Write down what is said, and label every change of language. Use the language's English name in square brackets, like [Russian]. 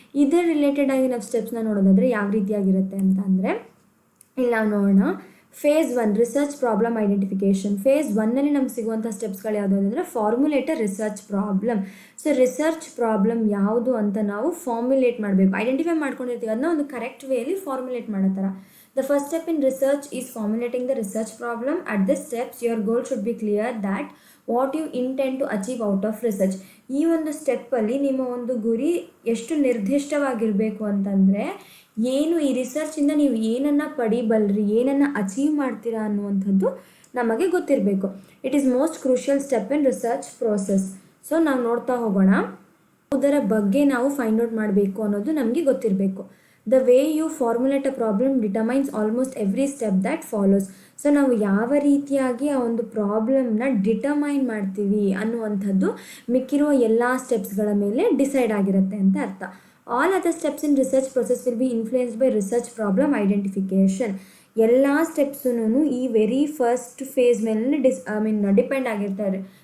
[Kannada] ಇದರ ರಿಲೇಟೆಡ್ ಆಗಿ ನಾವು ಸ್ಟೆಪ್ಸ್ನ ನೋಡೋದಾದರೆ ಯಾವ ರೀತಿಯಾಗಿರುತ್ತೆ ಅಂತ ಅಂದರೆ ಇಲ್ಲಿ ನಾವು ನೋಡೋಣ. [English] Phase 1 research problem identification. [Kannada] Face 1ನಲ್ಲಿ ನಮ್ಗೆ ಸಿಗುವಂಥ ಸ್ಟೆಪ್ಸ್ಗಳು ಯಾವುದು ಅಂದರೆ [English] Formulate a research problem. [Kannada] So research problem ಯಾವುದು ಅಂತ ನಾವು ಫಾರ್ಮುಲೇಟ್ ಮಾಡಬೇಕು, ಐಡೆಂಟಿಫೈ ಮಾಡ್ಕೊಂಡಿರ್ತೀವಿ, ಅದನ್ನ ಒಂದು ಕರೆಕ್ಟ್ ವೇಲಿ ಫಾರ್ಮುಲೇಟ್ ಮಾಡೋ ಥರ. [English] The first step in research is formulating the research problem. At this steps, your goal should be clear that what you intend to achieve out of research. [Kannada] ಈ ಒಂದು ಸ್ಟೆಪ್ಪಲ್ಲಿ ನಿಮ್ಮ ಒಂದು ಗುರಿ ಎಷ್ಟು ನಿರ್ದಿಷ್ಟವಾಗಿರಬೇಕು ಅಂತಂದರೆ ಏನು ಈ ರಿಸರ್ಚಿಂದ ನೀವು ಏನನ್ನು ಪಡಿಬಲ್ರಿ, ಏನನ್ನು ಅಚೀವ್ ಮಾಡ್ತೀರಾ ಅನ್ನುವಂಥದ್ದು ನಮಗೆ ಗೊತ್ತಿರಬೇಕು. [English] It is most crucial step in research process. [Kannada] So ನಾವು ನೋಡ್ತಾ ಹೋಗೋಣ. ಅದರ ಬಗ್ಗೆ ನಾವು ಫೈಂಡ್ ಔಟ್ ಮಾಡಬೇಕು ಅನ್ನೋದು ನಮಗೆ ಗೊತ್ತಿರಬೇಕು. [English] The way you formulate a problem determines almost every step that follows. [Kannada] So ನಾವು ಯಾವ ರೀತಿಯಾಗಿ ಆ ಒಂದು ಪ್ರಾಬ್ಲಮ್ನ ಡಿಟರ್ಮೈನ್ ಮಾಡ್ತೀವಿ ಅನ್ನುವಂಥದ್ದು ಮಿಕ್ಕಿರುವ ಎಲ್ಲ ಸ್ಟೆಪ್ಸ್ಗಳ ಮೇಲೆ ಡಿಸೈಡ್ ಆಗಿರುತ್ತೆ ಅಂತ ಅರ್ಥ. [English] All other steps in research process will be influenced by research problem identification. [Kannada] ಎಲ್ಲ ಸ್ಟೆಪ್ಸೂ ಈ ವೆರಿ ಫಸ್ಟ್ ಫೇಸ್ ಮೇಲೆ ಡಿಪೆಂಡ್ ಆಗಿರ್ತಾರೆ.